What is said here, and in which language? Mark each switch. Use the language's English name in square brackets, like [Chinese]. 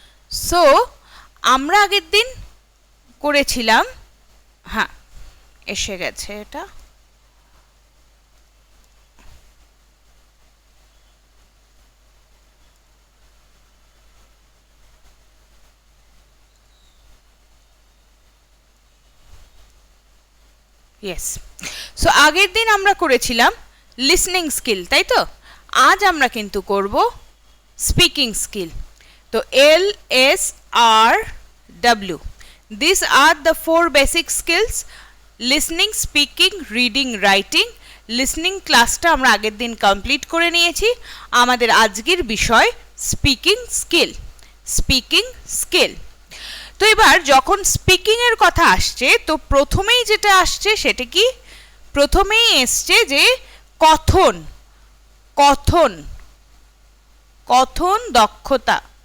[Bangla] So আমরা আগের দিন করেছিলাম, হ্যাঁ এসে গেছে এটা, ইয়েস। সো আগের দিন আমরা করেছিলাম লিসনিং স্কিল, তাই তো? আজ আমরা কিন্তু করব স্পিকিং স্কিল। [English] তো LSRW, these are the 4 basic skills: listening, speaking, reading, writing. [Bangla] Listening ক্লাসটা আমরা আগের দিন কমপ্লিট করে নিয়েছি। আমাদের আজকের বিষয় স্পিকিং স্কিল। Speaking skill. তো এবার যখন স্পিকিং এর কথা আসছে, তো প্রথমেই যেটা আসছে সেটা কি? প্রথমেই এসছে যে কথন, কথন, কথন দক্ষতা।